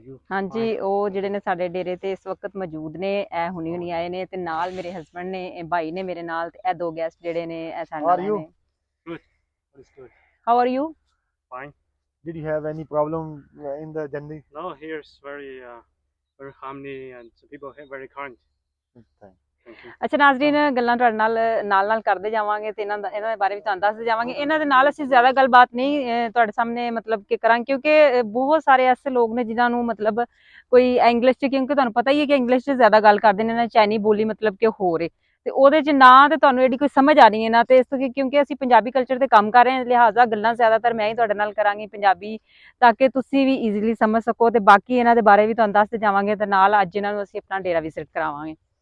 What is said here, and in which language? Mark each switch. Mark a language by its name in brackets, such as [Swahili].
[Punjabi] हाँ जी ਉਹ ਜਿਹੜੇ ਨੇ ਸਾਡੇ ਡੇਰੇ ਤੇ ਇਸ ਵਕਤ ਮੌਜੂਦ ਨੇ ਇਹ ਹੁਣੀ ਆਏ ਨੇ ਤੇ ਨਾਲ ਮੇਰੇ ਹਸਬੰਡ ਨੇ ਇਹ ਭਾਈ ਨੇ ਮੇਰੇ ਨਾਲ ਤੇ ਇਹ ਦੋ ਗੈਸਟ ਜਿਹੜੇ ਨੇ ਇਹ ਸਾਡੇ ਨਾਲ ਆਏ ਨੇ। [English] Good. It's good. How are you? Fine. Did you have any problem in the journey? No, here is very harmony and people are very kind. Thank Thank you. [Punjabi] ਅੱਛਾ ਨਾਜ਼ਰੀਨ ਗੱਲਾਂ ਤੁਹਾਡੇ ਨਾਲ ਕਰਦੇ ਜਾਵਾਂਗੇ ਤੇ ਇਹਨਾਂ ਦੇ ਬਾਰੇ ਵੀ ਤੁਹਾਨੂੰ ਦੱਸਦੇ ਜਾਵਾਂਗੇ। ਇਹਨਾਂ ਦੇ ਨਾਲ ਅਸੀਂ ਜ਼ਿਆਦਾ ਗੱਲਬਾਤ ਨਹੀਂ ਤੁਹਾਡੇ ਸਾਹਮਣੇ ਮਤਲਬ ਕਿ ਕਰਾਂਗੇ ਕਿਉਂਕਿ ਬਹੁਤ ਸਾਰੇ ਐਸੇ ਲੋਕ ਨੇ ਜਿਨ੍ਹਾਂ ਨੂੰ ਮਤਲਬ ਕੋਈ ਇੰਗਲਿਸ਼ 'ਚ ਕਿਉਂਕਿ ਤੁਹਾਨੂੰ ਪਤਾ ਹੀ ਹੈ ਕਿ ਇੰਗਲਿਸ਼ 'ਚ ਜ਼ਿਆਦਾ ਗੱਲ ਕਰਦੇ ਨੇ ਨਾ ਚਾਈਨੀ ਬੋਲੀ ਮਤਲਬ ਕਿ ਹੋਰ ਏ ਤੇ ਉਹਦੇ 'ਚ ਨਾ ਤੇ ਤੁਹਾਨੂੰ ਇਹਦੀ ਕੋਈ ਸਮਝ ਆਣੀ ਹੈ ਨਾ ਤੇ ਇਸ ਤੋਂ ਕਿਉਂਕਿ ਅਸੀਂ ਪੰਜਾਬੀ ਕਲਚਰ ਤੇ ਕੰਮ ਕਰ ਰਹੇ ਹਾਂ ਲਿਹਾਜ਼ਾ ਗੱਲਾਂ ਜ਼ਿਆਦਾਤਰ ਮੈਂ ਹੀ ਤੁਹਾਡੇ ਨਾਲ ਕਰਾਂਗੀ ਪੰਜਾਬੀ ਤਾਂ ਕਿ ਤੁਸੀਂ ਵੀ ਈਜ਼ੀਲੀ ਸਮਝ ਸਕੋ ਤੇ ਬਾਕੀ ਇਹਨਾਂ ਦੇ ਬਾਰੇ ਵੀ ਤੁਹਾਨੂੰ ਦੱਸਦੇ ਜਾਵਾਂਗੇ ਤੇ ਨਾਲ ਅੱਜ ਇਹਨਾਂ ਨੂੰ ਅਸੀਂ ਆਪਣਾ ਡੇਰਾ ਵਿਜ਼ਿਟ ਕਰਾਵਾਂਗੇ।